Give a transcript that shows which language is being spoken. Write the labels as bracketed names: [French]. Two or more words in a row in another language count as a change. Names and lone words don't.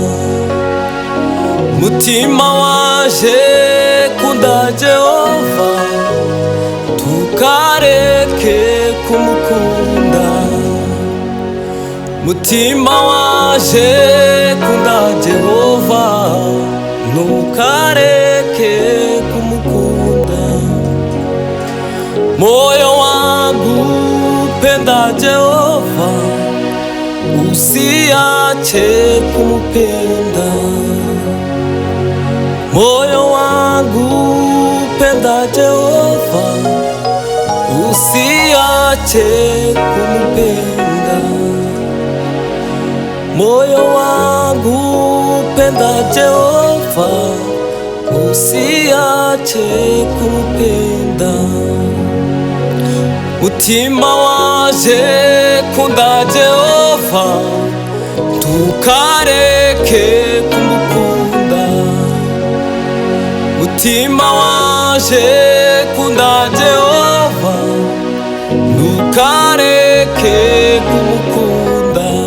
[Rundi] Mutima waje kunda Jehova, tukareke kumukunda. Mutima waje kunda Jehova, ntukareke kumukunda. [Swahili] Moyo wangu penda Jehova, usiache kumupenda. Moyo wangu penda Jehova, usiache kumupenda. Moyo wangu penda Jehova, usiache kumupenda. [Rundi] Mutima waje kunda Jehova, tukareke kumukunda. mutima wanje kunda Jehova ntukareke kumukunda